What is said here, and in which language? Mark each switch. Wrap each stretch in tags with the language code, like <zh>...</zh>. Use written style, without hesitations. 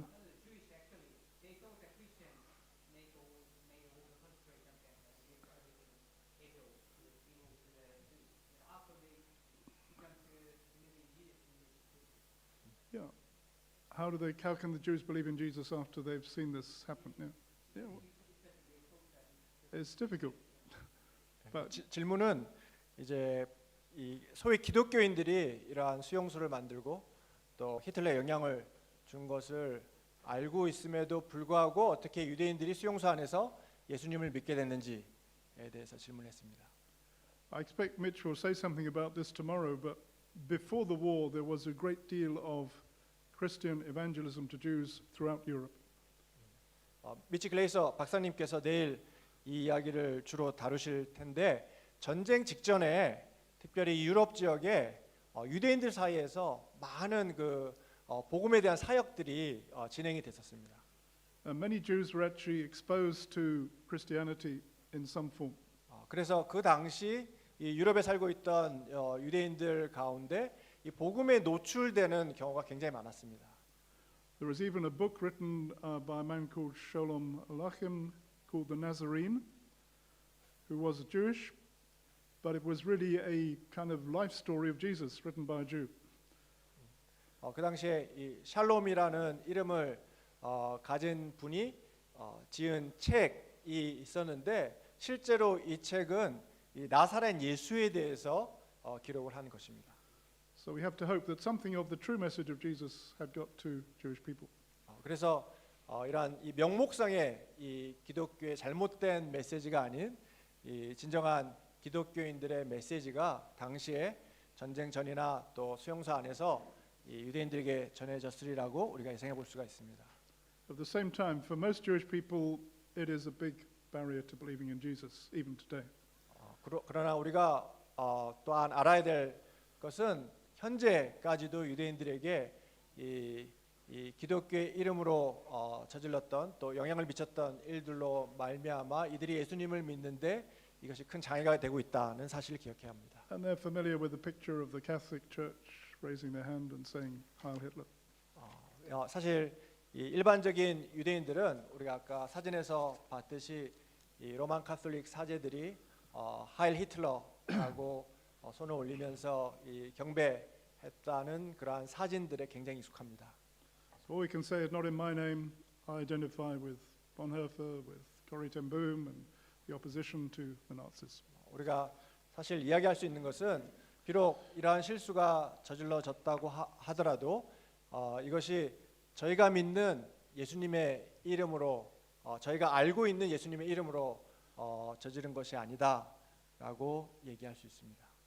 <en>No, the Jewish actually, they thought that Christians made all the concentration camps and give everything evil to the Jews. And after they began to believe in Jesus in this security. yeah. How can the Jews believe in Jesus after they've seen this happen? Yeah. Yeah. Well, it's difficult. But</en> <ko>질문은 이제 이 소위 기독교인들이 이러한 수용소를 만들고 또 히틀러의 영향을 준 것을 알고 있음에도 불구하고 어떻게 유대인들이 수용소 안에서 예수님을 믿게 됐는지에 대해서 질문했습니다.</ko> <en>I expect Mitch will say something about this tomorrow, but before the war there was a great deal of Christian evangelism to Jews throughout Europe.</en> <ko>미치 글레이서 박사님께서 내일 이 이야기를 주로 다루실 텐데 전쟁 직전에 특별히 유럽 지역에 유대인들 사이에서 많은 그 복음에 대한 사역들이 진행이 됐었습니다.</ko> <en>And many Jews were actually exposed to Christianity in some form.</en> <ko>그래서 그 당시 이 유럽에 살고 있던 유대인들 가운데 이 복음에 노출되는 경우가 굉장히 많았습니다.</ko> <en>There was even a book written by a man called Sholom Aleichem called The Nazarene, who was Jewish, but it was really a kind of life story of Jesus written by a Jew.</en> <ko>그 당시에 이 샬롬이라는 이름을 가진 분이 지은 책이 있었는데 실제로 이 책은 이 나사렛 예수에 대해서 기록을 한 것입니다.</ko> <en>So we have to hope that something of the true message of Jesus had got to Jewish people.</en> <ko>그래서 이러한 이 명목상의 이 기독교의 잘못된 메시지가 아닌 이 진정한 기독교인들의 메시지가 당시에 전쟁 전이나 또 수용소 안에서 이 유대인들에게 전해졌으리라고 우리가 예상해 볼 수가 있습니다.</ko> <en>At the same time, for most Jewish people, it is a big barrier to believing in Jesus, even today.</en> <ko>그러나 우리가 또한 알아야 될 것은 현재까지도 유대인들에게 이 기독교의 이름으로 저질렀던 또 영향을 미쳤던 일들로 말미암아 이들이 예수님을 믿는데 이것이 큰 장애가 되고 있다는 사실을 기억해야 합니다.</ko> <en>And they're familiar with the picture of the Catholic Church raising their hand and saying, Heil Hitler.</en> <ko>사실 이 일반적인 유대인들은 우리가 아까 사진에서 봤듯이 이 로만 카톨릭 사제들이 하일 히틀러라고 손을 올리면서 이 경배했다는 그러한 사진들에 굉장히 익숙합니다.</ko> <en>So all we can say is, not in my name, I identify with Bonhoeffer, with Corrie ten Boom, and the opposition to the Nazis.</en> <ko>우리가 사실 이야기할 수 있는 것은 비록 이러한 실수가 저질러졌다고 하더라도 이것이 저희가 믿는 예수님의 이름으로 저희가 알고 있는 예수님의 이름으로 저지른 것이 아니다라고 얘기할 수 있습니다.</ko>